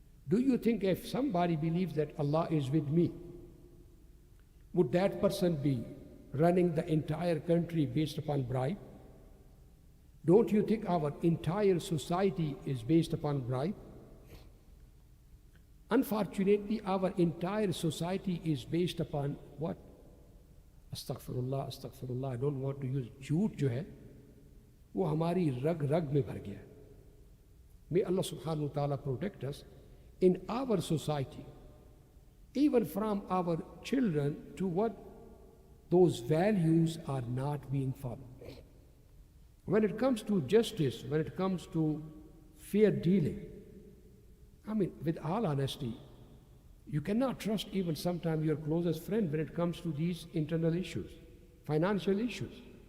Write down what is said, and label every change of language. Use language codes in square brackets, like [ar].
[en] Do you think if somebody believes that Allah is with me, would that person be running the entire country based upon bribe? Don't you think our entire society is based upon bribe? Unfortunately, our entire society is based upon what? [hi] Astaghfirullah, astaghfirullah. [en] I don't want to use [hi] झूठ जो है वो हमारी रग रग में भर गया है. [en] May Allah subhanahu wa ta'ala protect us in our society, even from our children, to what those values are not being followed. When it comes to justice, when it comes to fair dealing, I mean, with all honesty, you cannot trust even sometimes your closest friend when it comes to these internal issues, financial issues.